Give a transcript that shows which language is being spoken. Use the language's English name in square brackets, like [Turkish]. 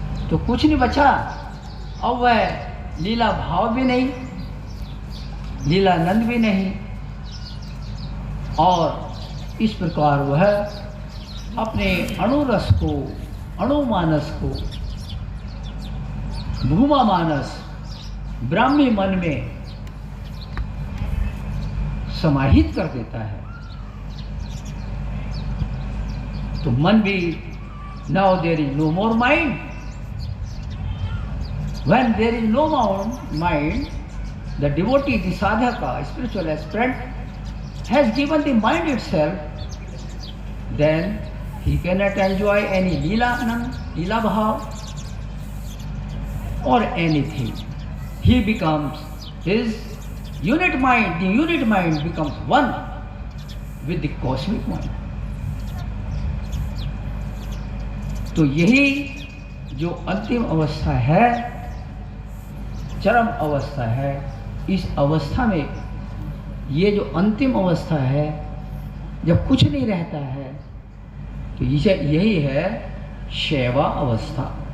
[Hindi] तो कुछ नहीं बचा। अब वह लीला भाव भी नहीं, लीलानंद भी नहीं, और इस प्रकार वह अपने अणुरस को, अणुमानस को, भूमा मानस, ब्राह्मी मन में समाहित कर देता है। तो मन भी, [English] Now there is no more mind. When there is no more mind, the devotee, the sadhaka, spiritual aspirant has given the mind itself, then he cannot enjoy any Leela Bhav or anything. He becomes his unit mind, the unit mind becomes one with the cosmic mind. [Hindi] तो यही जो अंतिम अवस्था है, चरम अवस्था है, इस अवस्था में, ये जो अंतिम अवस्था है, जब कुछ नहीं रहता है, तो यही है शैवा अवस्था।